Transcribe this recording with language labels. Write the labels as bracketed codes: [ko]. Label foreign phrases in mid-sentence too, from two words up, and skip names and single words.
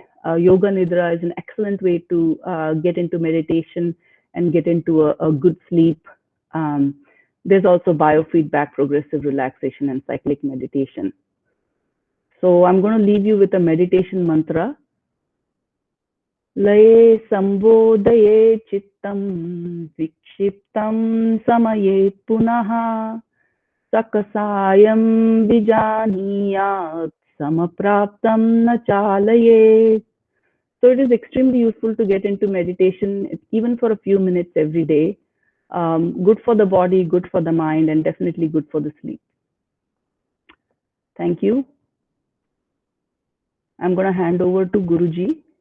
[en] Yoga Nidra is an excellent way to get into meditation and get into a good sleep. There's also biofeedback, progressive relaxation, and cyclic meditation. So I'm going to leave you with a meditation mantra. [sa] Laye sambodhaye chittam vikshiptam samaye punaha sakasayam vijaniyat samapraptam na chalayet. [en] So it is extremely useful to get into meditation, even for a few minutes every day. Good for the body, good for the mind, and definitely good for the sleep. Thank you. I'm going to hand over to Guruji.